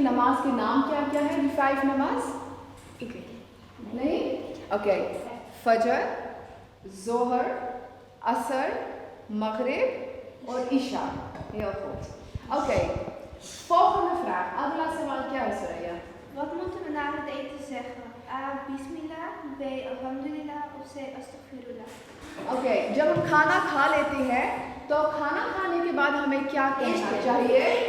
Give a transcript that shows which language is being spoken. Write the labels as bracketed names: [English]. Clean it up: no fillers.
[Hindi] नमाज के नाम क्या क्या है? [Dutch] Die 5 [Hindi] नमाज? [Dutch] Ik weet het. [Hindi] नहीं? ओके. फजर, जोहर, असर, मगरिब और इशा. [Dutch] Heel goed. Oké. Volgende vraag. [Hindi] अगला सवाल क्या है, Soraya? [Dutch] Wat moeten we na het eten zeggen? A, bismillah, B, alhamdulillah of C, astaghfirullah? ओके. [Hindi] जब हम खाना खा लेते हैं तो खाना खाने के बाद हमें क्या कहना चाहिए?